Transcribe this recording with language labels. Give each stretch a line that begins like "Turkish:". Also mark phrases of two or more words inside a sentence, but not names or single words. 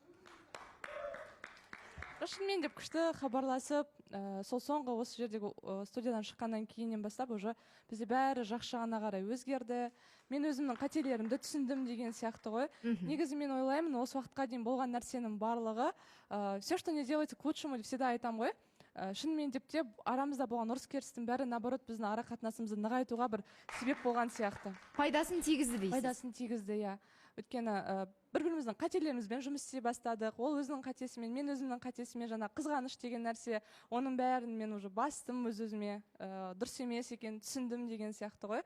Kazakh: Шынымен деп күшті хабарласып, сол соңғы осы жердегі студиядан шыққаннан кейіннен бастап уже бізде бәрі жақсы жағына қарай өзгерді. Мен өзімнің қателерімді түсіндім деген сияқты ғой. Негізі мен ойлаймын, осы уақытқа дейін болған нәрсенің барлығы,
Russian: все, что не делается к лучшему,
Kazakh: деп всегда айтамын ғой. Шынымен деп те арамызда болған ұрыс-керістің бәрі наоборот біздің ара қатынасымызды нығайтуға бір себеп болған сияқты. Пайдасын тигізді дейсіз? Пайдасын тигізді, иә. Өйткені бір-біріміздің қателерімізбен жұмыс істей бастадық. Ол өзінің қатесімен, мен өзімнің қатесімен, жаңа қызғаныш деген нәрсе, оның бәрін мен уже бастым өз-өзіме, дұрыс емес екенін түсіндім деген сияқты ғой.